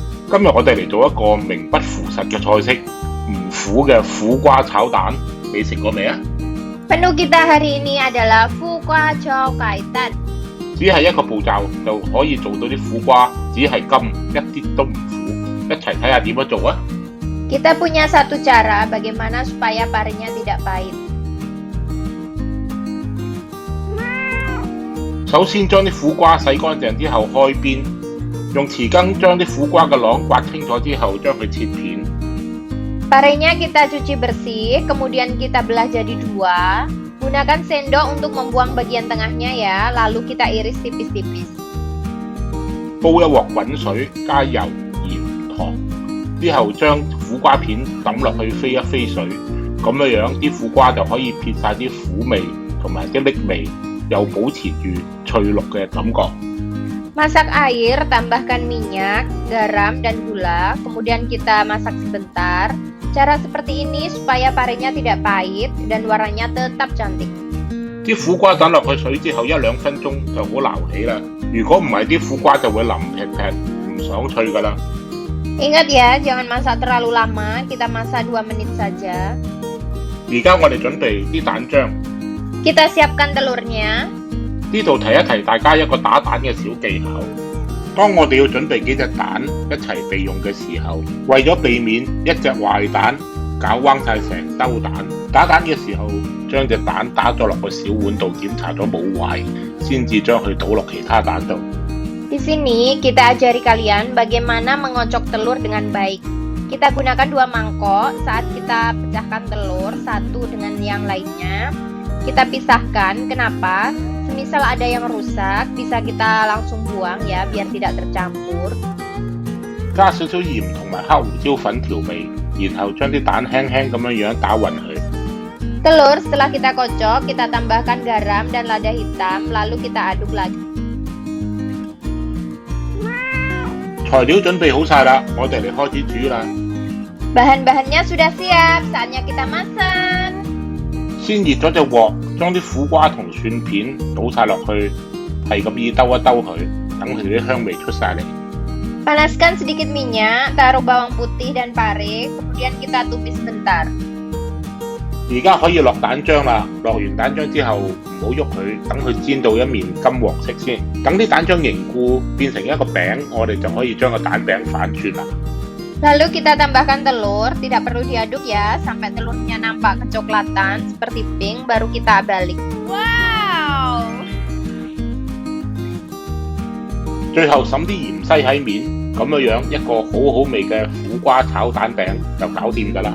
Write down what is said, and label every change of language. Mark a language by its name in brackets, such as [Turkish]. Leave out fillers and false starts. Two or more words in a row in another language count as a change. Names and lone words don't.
[Cantonese] 今日我哋嚟做一個名不符實嘅菜式，唔苦嘅苦瓜炒蛋，你食過未啊？ [Indonesian] Menu kita hari ini adalah Fukwa Chow Kaitan. [Cantonese] 只係一個步驟就可以做到啲苦瓜，只係甘，一啲都唔苦。一齊睇下點樣做啊！ [Indonesian] Kita punya satu cara bagaimana supaya parinya tidak pahit. [Cantonese] 首先將啲苦瓜洗乾淨之後開邊，用匙羹將啲苦瓜嘅囊刮清楚之後，將佢切片。 [Indonesian] Parinya kita cuci bersih, kemudian kita belah jadi dua. Gunakan sendok untuk membuang bagian tengahnya ya, lalu kita iris tipis-tipis. [Cantonese] 煲一鑊滾水，加油、鹽、糖，之後將苦瓜片抌落去飛一飛水，咁樣啲苦瓜就可以撇晒啲苦味同埋啲瀝味，又保持住脆綠嘅感覺。 [Indonesian] Masak air, tambahkan minyak, garam, dan gula, kemudian kita masak sebentar. Cara seperti ini supaya parinya tidak pahit dan warnanya tetap cantik. [Cantonese] 啲苦瓜等落去水之後1-2分鐘就好撈起啦。如果唔係啲苦瓜就會腍劈劈，唔爽脆㗎啦。 [Indonesian] Ingat ya, jangan masak terlalu lama, kita masak 2 menit saja. [Cantonese] 而家我哋準備啲蛋漿。 [Indonesian] Kita siapkan telurnya. [Cantonese] 呢度提一提大家一個打蛋嘅小技巧。當我哋要準備幾隻蛋一齊備用嘅時候，為咗避免一隻壞蛋搞彎晒成兜蛋，打蛋嘅時候將隻蛋打咗落個小碗度檢查咗冇壞，先至將佢倒落其他蛋度。 [Indonesian] Di sini kita ajari kalian bagaimana mengocok telur dengan baik. Kita gunakan 2 mangkok saat kita pecahkan telur satu dengan yang lainnya. Kita pisahkan, kenapa? Semisal ada yang rusak, bisa kita langsung buang ya, biar tidak tercampur. [Cantonese] 加少少鹽同埋黑胡椒粉調味，然後將啲蛋輕輕咁樣打勻佢。 [Indonesian] Telur setelah kita kocok, kita tambahkan garam dan lada hitam, lalu kita aduk lagi. [Cantonese] 材料準備好晒啦，我哋嚟開始煮啦。 [Indonesian] Bahan-bahannya sudah siap, saatnya kita masak. [Cantonese] 先熱咗隻鑊，將啲苦瓜同蒜片倒晒落去，係咁意兜一兜佢，等佢啲香味出晒嚟。 [Indonesian] Panaskan sedikit minyak, taruh bawang putih dan pare, kemudian kita tumis sebentar. [Cantonese] 而家可以落蛋漿啦，落完蛋漿之後唔好喐佢，等佢煎到一面金黃色先。等啲蛋漿凝固變成一個餅，我哋就可以將個蛋餅反轉啦。 [Indonesian] Lalu kita tambahkan telur, tidak perlu diaduk ya, sampai telurnya nampak kecoklatan seperti pink, baru kita balik. Wow! [Cantonese] 最後滲啲鹽西喺面，咁樣一個好好味嘅苦瓜炒蛋餅就搞掂㗎啦。